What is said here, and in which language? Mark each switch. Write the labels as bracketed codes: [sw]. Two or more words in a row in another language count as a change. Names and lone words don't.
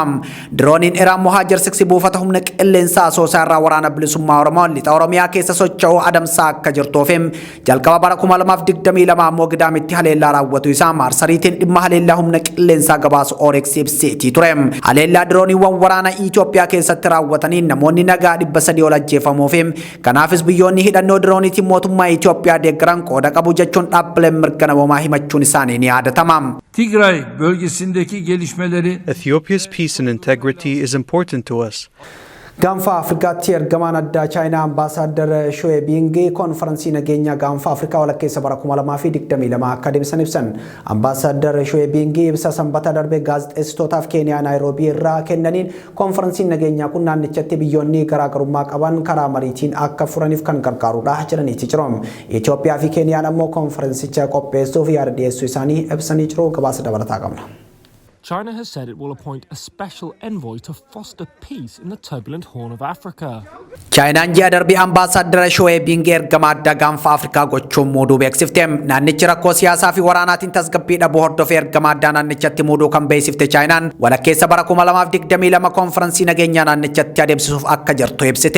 [om] Dirooniin Iraan Mohajer 6 buufata humna qilleensaa Asoosaa irraa waraana bilisummaa Oromoo lixa Oromiyaa keessa socho'uu adamsaa akka jirtuu fi jalqaba bara 2022 22 ammoo gidaamitti haleellaa raawwatu isaa maarsariitiin dhimma haleellaa humna qilleensaa gabaasu Orex ibseetii ture. Haleellaa dirooniiwwan waraana Itoophiyaa keessatti raawwatanii namoonni nagaa 300 ol ajjeefamuu fi kanaafis biyyoonni hidhannoo dirooniitiin mootummaa Itoophiyaa deeggaran qooda qabu jechuun dhaabbileen mirga namoomaa himachuun isaanii ni yaadatama. [tr] Tigray bölgesindeki gelişmeleri [en] Ethiopia's peace and integrity is important to us. [om] Gaanfa Afrikaatti ergamaan addaa Chaayinaa Ambaasaadder Shue Bingi konferansii nageenya Gaanfa Afrikaa walakkeessa bara 2022 akka deebisan ibsan. Ambaasaadder Shue Bingi ibsa sanbata darbe gaazexeessitootaaf Keeniyaa Naayiroobii irraa kennaniin konferansiin nageenyaa kun naannichatti biyyoonni garaagarummaa qaban karaa mariitiin akka furaniif kan gargaarudha jedhaniiti jiru. Itoophiyaa fi Keeniyaan ammoo konferansicha qopheessuuf yaada dhiyeessuu isaanii ibsanii jiru. Gabaasa dabalataa qabna. [en] China has said it will appoint a special envoy to foster peace in the turbulent Horn of Africa. [om] Chaayinaan ji'a darbii Ambaasaadder Shue Bingi ergamaa addaa Gaanfa Afrikaa gochuun muuduu beeksifte. Naannichi rakkoo siyaasaa fi waraanaatiin tasgabbii dhabuu hordofee ergamaa addaa naannichatti muuduu kan beeksifte Chaayinaan walakkeessa bara 2022 konferansii nageenyaa naannichatti adeemsisuuf akka jirtu ibsite.